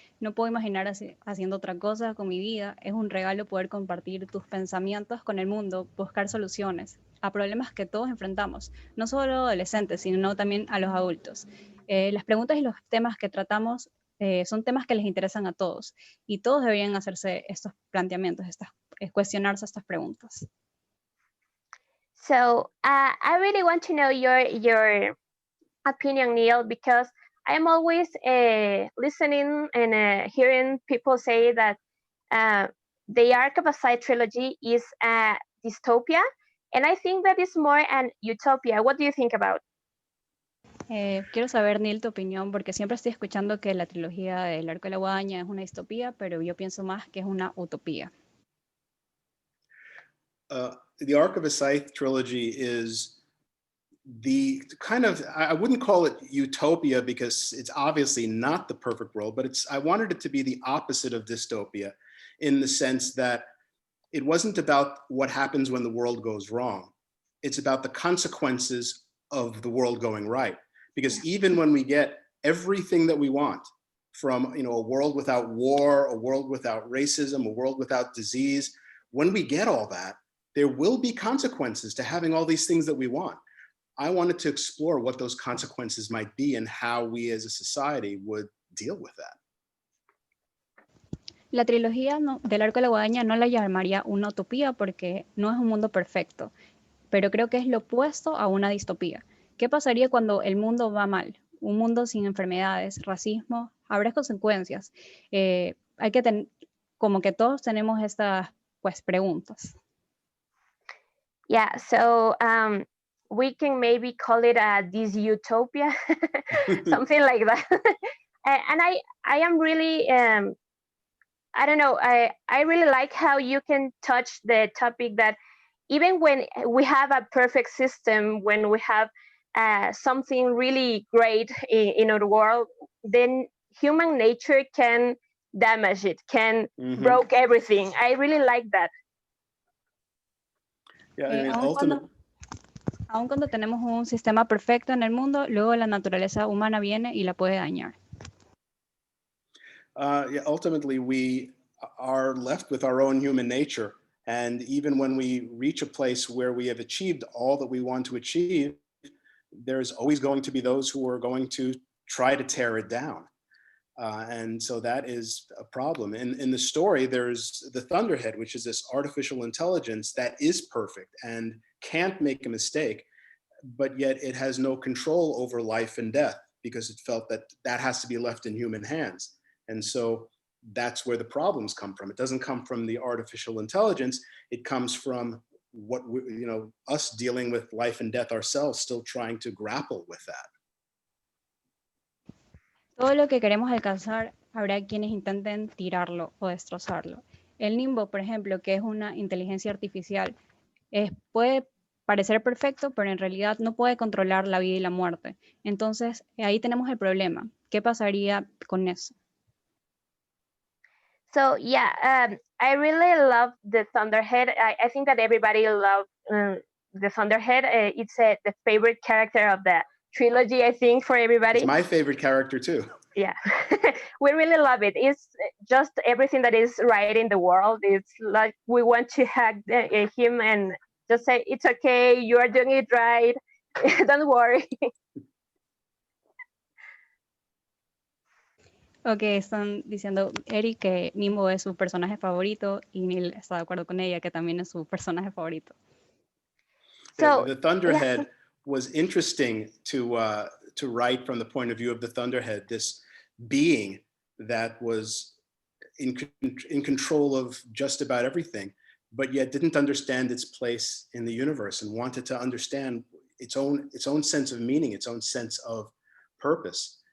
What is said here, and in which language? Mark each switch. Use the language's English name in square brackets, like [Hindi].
[Spanish] No puedo imaginar haciendo otra cosa con mi vida. Es un regalo poder compartir tus pensamientos con el mundo, buscar soluciones a problemas que todos enfrentamos, no solo adolescentes, sino también a los adultos. Las preguntas y los temas que tratamos son temas que les interesan a todos, y todos deberían hacerse estos planteamientos, cuestionarse estas preguntas. [English] So I really want to know your opinion, Neil, because I'm always listening and hearing people say that the Arc of a Scythe trilogy is a dystopia, and I think that is more an utopia. What do you think about? [Spanish] Quiero saber, Neil, tu opinión, porque siempre estoy escuchando que la trilogía del Arco de la Guadaña es una distopía, pero yo pienso más que es una utopía. [English] The Ark of a Scythe trilogy is the kind of, I wouldn't call it utopia because it's obviously not the perfect world, but I wanted it to be the opposite of dystopia in the sense that it wasn't about what happens when the world goes wrong. It's about the consequences of the world going right. Because even when we get everything that we want from, a world without war, a world without racism, a world without disease, when we get all that, there will be consequences to having all these things that we want. I wanted to explore what those consequences might be and how we as a society would deal with that. [Spanish] La trilogía del Arco de la Guadaña no la llamaría una utopía porque no es un mundo perfecto, pero creo que es lo opuesto a una distopía. ¿Qué pasaría cuando el mundo va mal? Un mundo sin enfermedades, racismo, habrá consecuencias. Hay que como que todos tenemos estas preguntas. [English] Yeah, so we can maybe call it a dysutopia, something like that. And I am really, I don't know, I really like how you can touch the topic that even when we have a perfect system, when we have something really great in our world, then human nature can damage it, can broke everything. I really like that. Yeah, I mean, [Spanish] aun cuando tenemos un sistema perfecto en el mundo, luego la naturaleza humana viene y la puede dañar. [English] Yeah, ultimately, we are left with our own human nature. And even when we reach a place where we have achieved all that we want to achieve, there's always going to be those who are going to try to tear it down. And so that is a problem. In the story, there's the Thunderhead, which is this artificial intelligence that is perfect and can't make a mistake, but yet it has no control over life and death because it felt that that has to be left in human hands. And so that's where the problems come from. It doesn't come from the artificial intelligence. It comes from what us dealing with life and death ourselves, still trying to grapple with that. [Spanish] Todo lo que queremos alcanzar, habrá quienes intenten tirarlo o destrozarlo. El Nimbo, por ejemplo, que es una inteligencia artificial, puede parecer perfecto, pero en realidad no puede controlar la vida y la muerte. Entonces, ahí tenemos el problema. ¿Qué pasaría con eso? [English] So yeah, I really love the Thunderhead. I think that everybody loves the Thunderhead. It's the favorite character of the trilogy, I think, for everybody. It's my favorite character too. Yeah, we really love it. It's just everything that is right in the world. It's like we want to hug him and just say, it's okay, you are doing it right. Don't worry. [Spanish] Ok, están diciendo Eric que Nimbo es su personaje favorito y Neil está de acuerdo con ella que también es su personaje favorito. [English] So the Thunderhead was interesting to write from the point of view of the Thunderhead, this being that was in control of just about everything, but yet didn't understand its place in the universe and wanted to understand its own sense of meaning, its own sense of purpose.